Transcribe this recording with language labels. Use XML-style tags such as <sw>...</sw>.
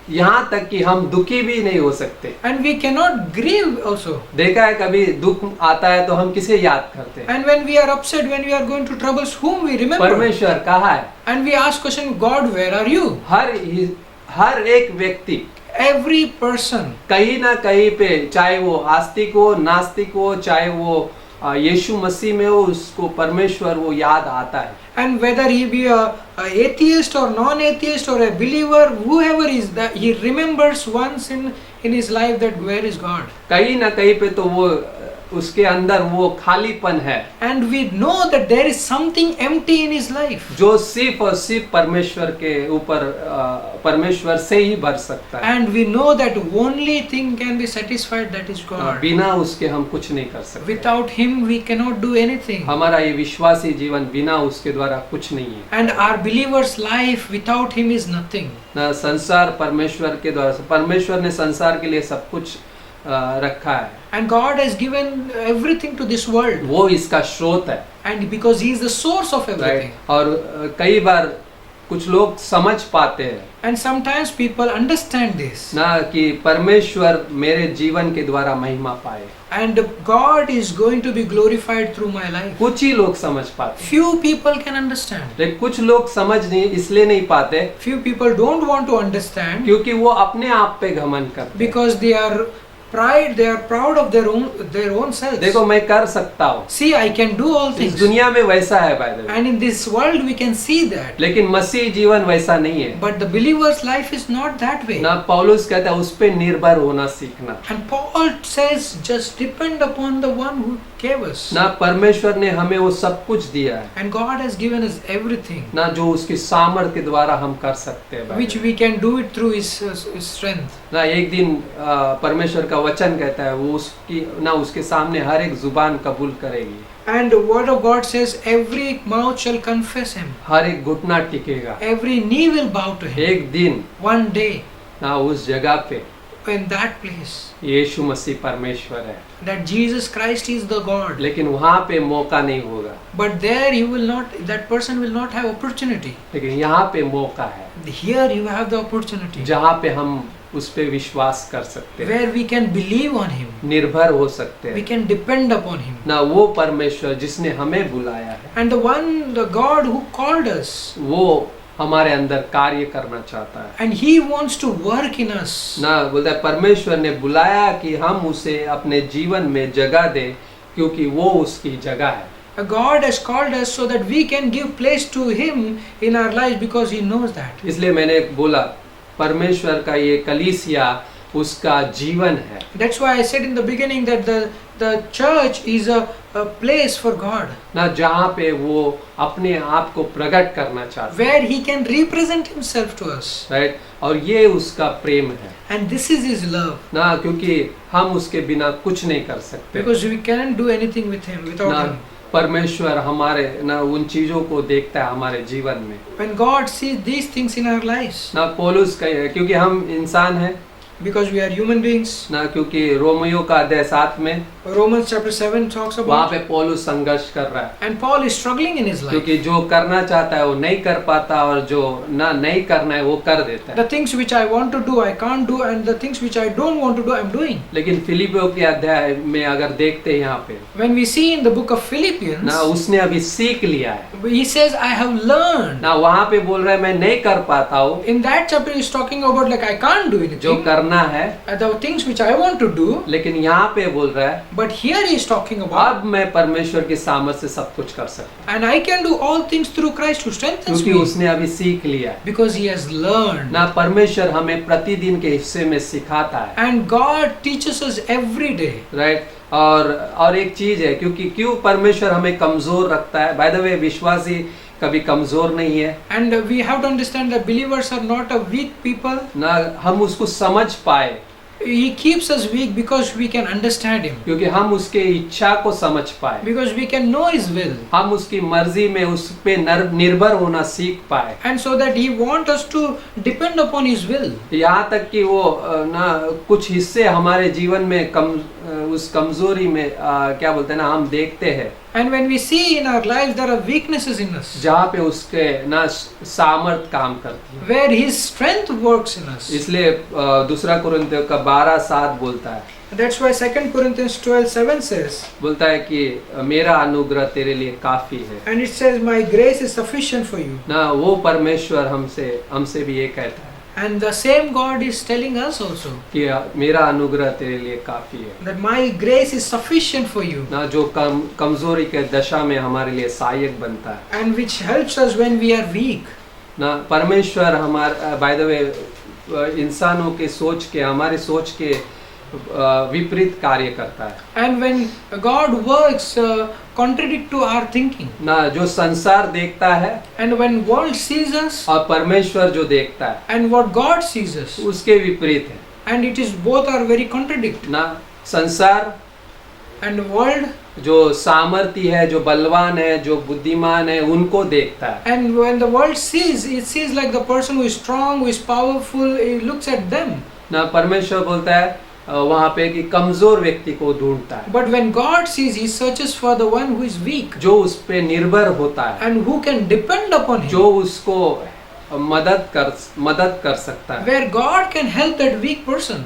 <hi>यहाँ तक कि हम दुखी भी नहीं हो सकते।</hi> <en>And we cannot grieve also.</en> <hi>देखा है कभी दुख आता है तो हम किसे याद करते हैं?</hi> <en>And when we are upset, when we are going through troubles, whom we remember?</en> <hi>परमेश्वर कहाँ है?</hi> <en>And we ask question, God, where are you?</en> <hi>हर एक व्यक्ति</hi> <en>Every person,</en> <hi>कहीं ना कहीं पे, चाहे वो आस्तिक हो नास्तिक हो, चाहे वो यीशु मसीह में हो, उसको परमेश्वर वो याद आता है।</hi> <en>and whether he be a atheist or non-atheist or a believer, whoever is that, he remembers once in his life that where is God.</en> <hi>कहीं ना कहीं पे तो वो उसके अंदर वो खालीपन है</hi> <en>And we know that there is something empty in his life.</en> <hi>जो सिर्फ और सिर्फ परमेश्वर के ऊपर परमेश्वर से ही भर सकता है।</hi> <en>And we know that only thing can be satisfied, that is God.</en> <hi>बिना उसके हम कुछ नहीं कर सकते।</hi> <en>Without him, we cannot do anything.</en> <hi>हमारा ये विश्वासी जीवन बिना उसके द्वारा कुछ नहीं है। And our believer's life without him is nothing. ना संसार परमेश्वर के द्वारा, परमेश्वर ने संसार के लिए सब कुछ रखा है,</hi> <en>And God has given everything to this world.</en> <hi>वो इसका स्रोत है,</hi> <en>And because He is the source of right. everything.</en> <hi>और कई बार कुछ लोग समझ पाते हैं</hi> <en>And sometimes people understand this.</en> <hi>ना कि परमेश्वर मेरे जीवन के द्वारा महिमा पाए,</hi> <en>And God is going to be glorified through my life.</en> <hi>कुछ ही लोग समझ पाते,</hi> <en>Few people can understand.</en> <hi>लेकिन कुछ लोग समझ नहीं इसलिए नहीं पाते</hi> <en>Few people don't want to understand</en> <hi>क्योंकि वो अपने आप पे घमंड करते हैं।</hi> <en>because they are proud of their own selves.</en> <hi>देखो मैं कर सकता हूँ,</hi> <en>See, I can do all</en> <hi>इस</hi> <en>things.</en> <hi>दुनिया में वैसा है</hi> <en>by the way, And in this world we can see that.</en> <hi>लेकिन मसीह जीवन वैसा नहीं है</hi> <en>But the believer's life is not that way.</en> <hi>ना। पौलुस कहता है उस पे निर्भर होना सीखना</hi> <en>And Paul says, just depend upon the one who gave us.</en> <hi>ना। परमेश्वर ने हमें वो सब कुछ दिया है</hi> <en>And God has given us everything,</en> <hi>ना, जो उसकी सामर्थ्य के द्वारा हम कर सकते हैं</hi> <en>by the which way। we can do it through His strength.</en> <hi>ना एक दिन परमेश्वर का वचन कहता है वो उसकी ना उसके सामने हर एक जुबान कबूल करेगी,</hi> <en>And the word of God says, every mouth shall confess Him.</en> <hi>हर एक घुटना टिकेगा।</hi> <en>Every knee will bow to Him.</en> <hi>एक दिन</hi> <en>One day,</en> <hi>ना उस जगह पे</hi> <en>in that place,</en> <hi>यीशु मसीह परमेश्वर है,</hi> <en>that Jesus Christ is the God.</en> <hi>लेकिन वहाँ पे मौका नहीं होगा,</hi> <en>But there you will not, that person will not have opportunity.</en> <hi>लेकिन यहाँ पे मौका है</hi> <en>Here you have the opportunity,</en> <hi>जहाँ पे हम उस पे विश्वास कर सकते हैं,</hi> <en>where we can believe on Him.</en> <hi>निर्भर हो सकते</hi> <en>We</en> <hi>हैं</hi> <en>can depend upon Him.</en> <hi>ना। वो परमेश्वर जिसने हमें बुलाया है</hi> <en>And the God who called us,</en> <hi>वो हमारे अंदर कार्य करना चाहता है</hi> <en>and He wants to work in us.</en> <hi>ना। बोलता है परमेश्वर ने बुलाया कि हम उसे अपने जीवन में जगह दें क्योंकि वो उसकी जगह है।</hi> <en>God has called us so that we can give place to Him in our lives because He knows that.</en> <hi>इसलिए मैंने बोला परमेश्वर का ये कलीसिया उसका जीवन है</hi> <en>That's why I said in the beginning that the church is a place for God,</en> <hi>ना, जहाँ पे वो अपने आप को प्रकट करना चाहता है,</hi> <en>where He can represent Himself to us.</en> <hi>Right. और ये उसका प्रेम है</hi> <en>And this is His love,</en> <hi>ना, क्योंकि हम उसके बिना कुछ नहीं कर सकते</hi> <en>because we can't do anything with Him without</en> <hi>ना।</hi> <en>Him.</en> <hi>परमेश्वर हमारे ना उन चीजों को देखता है हमारे जीवन में</hi> <en>When God sees these things in our lives,</en> <hi>ना। पौलुस क्योंकि हम इंसान हैं</hi> <en>because we are human beings,</en> <hi>ना, क्योंकि रोमियो का अध्याय 7 में</hi> <en>Romans chapter 7 talks</en> <hi>वहाँ</hi> <en>about,</en> <hi>पे पौलुस संघर्ष कर रहा है</hi> <en>and Paul is struggling in his life.</en> <hi>क्योंकि जो करना चाहता है वो नहीं कर पाता और जो ना नहीं करना है वो कर देता है।</hi> <en>The things which I want to do, I can't do, and the things which I don't want to do, I'm doing.</en> <hi>लेकिन फिलिपियों के अध्याय में अगर देखते हैं यहाँ पे</hi> <en>When we see in the book of Philippians,</en> <hi>ना, उसने अभी सीख लिया है</hi> <en>he says, I have learned.</en> <hi>ना। वहाँ पे बोल रहा है मैं नहीं कर पाता हूँ,</hi> <en>In that chapter, he's talking about like I can't do</en> <hi>जो</hi> <en>anything,</en> <hi>करना है,</hi> <en>the things which I want to do.</en> <hi>लेकिन यहाँ पे बोल रहा है</hi> <en>But here he is talking about,</en> <hi>अब मैं परमेश्वर की सामर्थ से सब कुछ कर सकता</hi> <en>and I can do all things through Christ who</en> <hi>हूँ,</hi> <en>strengthens</en> <hi>क्योंकि</hi> <en>me,</en> <hi>उसने अभी सीख लिया है</hi> <en>because he has learned.</en> <hi>ना। परमेश्वर हमें प्रतिदिन के हिस्से में सिखाता है,</hi> <en>And God teaches us every day. Right.</en> <hi>और एक चीज है, क्योंकि क्यों परमेश्वर हमें कमजोर रखता है।</hi> <en>by the way</en> <hi>विश्वासी कभी कमजोर नहीं है</hi> <en>And we have to understand that believers are not a weak people.</en> <hi>ना। हम उसको समझ पाए</hi> <en>He keeps us weak because we can understand Him,</en> <hi>क्योंकि हम उसके इच्छा को समझ पाए,</hi> <en>because we can know His will,</en> <hi>हम उसकी मर्जी में उस पे निर्भर होना सीख पाए।</hi> <en>and so that He wants us to depend upon His will.</en> <hi>यहाँ तक कि वो ना कुछ हिस्से हमारे जीवन में उस कमजोरी में क्या बोलते हैं ना, हम देखते हैं</hi> <en>And when we see in our lives there are weaknesses in us,</en> <hi>जहाँ पे उसके ना सामर्थ काम करती है।</hi> <en>where His strength works in us.</en> <hi>इसलिए दूसरा कुरिन्थियों का 12:7 बोलता है,</hi> <en>That's why 2 Corinthians 12:7 says,</en> <hi>बोलता है कि मेरा अनुग्रह तेरे लिए काफी है</hi> <en>and it says, my grace is sufficient for you.</en> <hi>ना। वो परमेश्वर हमसे भी ये कहता है</hi> <en>And the same God is telling us also</en> <hi>कि मेरा अनुग्रह तेरे लिए काफी है</hi> <en>that my grace is sufficient for you,</en> <hi>ना, जो कमजोरी के दशा में हमारे लिए सहायक बनता है</hi> <en>and which helps us when we are weak.</en> <hi>ना। परमेश्वर हमारे</hi> <en>by the way</en> <hi>इंसानों के सोच के, हमारी सोच के विपरीत कार्य करता है</hi> <en>And when God works contradict to our thinking,</en> <hi>ना। जो संसार देखता है</hi> <en>and when world sees us</en> <hi>और परमेश्वर जो देखता है</hi> <en>and what God sees us,</en> <hi>उसके विपरीत है</hi> <en>and it is both are very contradict.</en> <hi>ना। संसार</hi> <en>And world,</en> <hi>जो सामर्थी है, जो बलवान है, जो बुद्धिमान है, उनको देखता है</hi> <en>and when the world sees, it sees like the person who is strong, who is powerful, it looks at them.</en> <hi>ना। परमेश्वर बोलता है वहाँ पे कि कमजोर व्यक्ति को ढूंढता है,</hi> <en>But when God sees, He searches for the one who is weak</en> <hi>जो उस पे निर्भर होता है,</hi> <en>and who can depend upon Him.</en> <hi>जो उसको मदद कर सकता है,</hi> <en>Where God can help that weak person</en>